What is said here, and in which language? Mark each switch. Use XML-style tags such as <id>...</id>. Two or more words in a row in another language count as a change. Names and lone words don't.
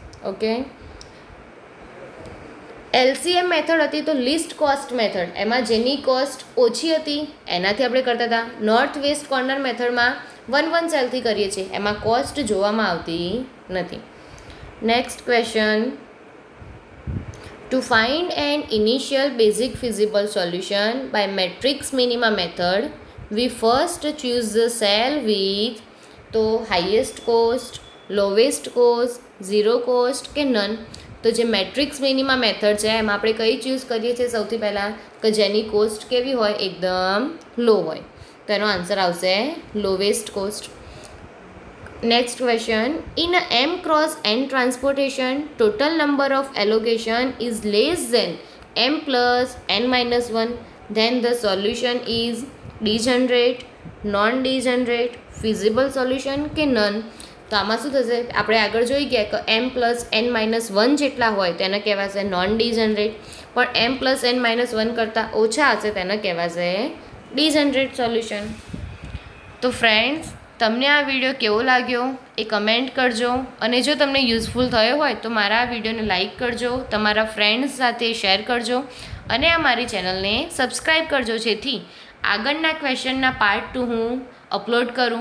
<gu>ઓકે, LCM મેથડ હતી તો</gu> <en>least cost method,</en> <gu>એમાં જેની કોસ્ટ ઓછી હતી એનાથી આપણે કરતા હતા.</gu> <en>North West Corner</en> <gu>મેથડમાં 1 1 સેલથી કરીએ છીએ, એમાં કોસ્ટ જોવામાં આવતી નથી.</gu> <en>Next question. To find an initial basic feasible solution by matrix minima method, we first choose the cell with તો highest cost, lowest cost, zero cost કે none.</en> <gu>તો જે</gu> <en>matrix minima method</en> <gu>છે એમાં આપણે કઈ ચૂઝ કરીએ છીએ સૌથી પહેલાં, કે જેની કોસ્ટ કેવી હોય, એકદમ લો હોય. તો એનો આન્સર આવશે</gu> <en>lowest cost. next question. ઇન અ M cross N transportation, total number of allocation is less than M plus N minus 1, then the solution is degenerate, non-degenerate, feasible solution કે none.</en> <gu>તો આમાં શું થશે, આપણે આગળ જોઈ ગયા કે M+N-1 જેટલા હોય તેને કહેવાશે</gu> <en>non-degenerate,</en> <gu>પણ M+N-1 કરતાં ઓછા હશે તેને કહેવાશે</gu> <en>degenerate solution.</en> <gu>તો ફ્રેન્ડ્સ, તમને આ વિડીયો કેવો લાગ્યો એ કમેન્ટ કરજો, અને જો તમને યુઝફુલ થયો હોય તો મારા આ વિડીયોને લાઇક કરજો, તમારા ફ્રેન્ડ્સ સાથે શેર કરજો, અને આ મારી ચેનલને સબસ્ક્રાઈબ કરજો, જેથી આગળના ક્વેશ્ચનના પાર્ટ 2 હું અપલોડ કરું.</gu>